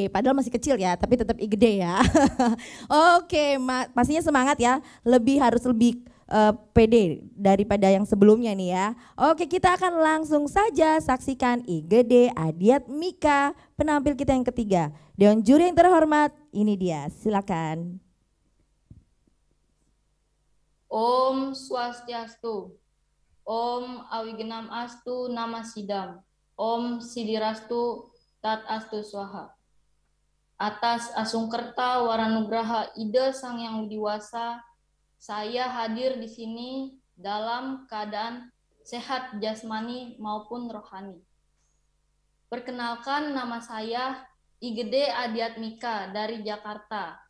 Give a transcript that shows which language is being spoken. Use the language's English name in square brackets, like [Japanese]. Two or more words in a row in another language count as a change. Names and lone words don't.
[Indonesian] Padahal masih kecil ya, tapi tetap Igede ya. Oke, pastinya semangat ya. Harus lebih pede daripada yang sebelumnya nih ya. Oke, kita akan langsung saja saksikan Igede Adiat Mika, penampil kita yang ketiga. Dewan juri yang terhormat, ini dia, silakan. [Sanskrit] Om Swastiastu. Om Awigenam Astu Nama Sidam. Om Sidirastu Tat Astu Swaha. [Indonesian] Atas [Balinese] Asungkerta Waranugraha [Indonesian] Ide Sang Yang Widiwasa, saya hadir di sini dalam keadaan sehat jasmani maupun rohani. Perkenalkan, nama saya Igede Adiat Mika dari Jakarta.